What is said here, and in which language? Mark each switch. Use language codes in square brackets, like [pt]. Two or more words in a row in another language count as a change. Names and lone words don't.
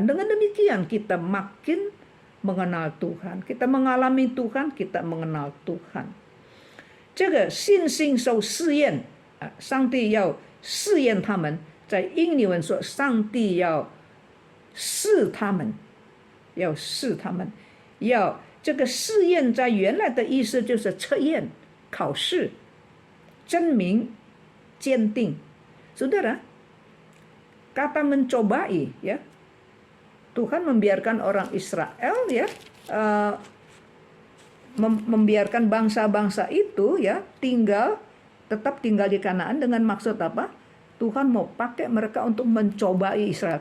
[id] Dengan demikian kita makin mengenal Tuhan, kita mengalami Tuhan, kita mengenal Tuhan. [zh] 这个信心受试验，上帝要试验他们。在英语文说，上帝要试他们，要试他们，要。这个试验在原来的意思就是测验、考试、证明、鉴定。 [id] Saudara, kata mencobai, ya, Tuhan membiarkan orang Israel, ya, membiarkan bangsa-bangsa itu, ya, tetap tinggal di Kanaan dengan maksud apa? Tuhan mau pakai mereka untuk mencobai Israel.